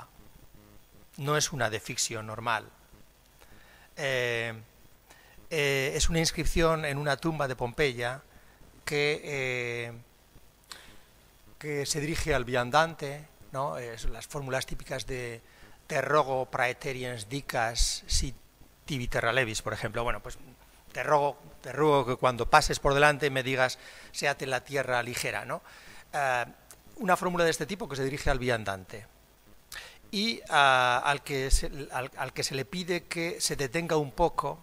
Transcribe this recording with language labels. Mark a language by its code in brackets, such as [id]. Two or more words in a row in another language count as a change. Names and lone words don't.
[es] No es una de ficción normal. Es una inscripción en una tumba de Pompeya que se dirige al viandante, ¿no? Las fórmulas típicas de [la] te rogo praeteriens dicas si tibi terra levis, [es] por ejemplo. Bueno, pues te ruego que cuando pases por delante me digas séate la tierra ligera, ¿no? Una fórmula de este tipo que se dirige al viandante y al que se le pide que se detenga un poco.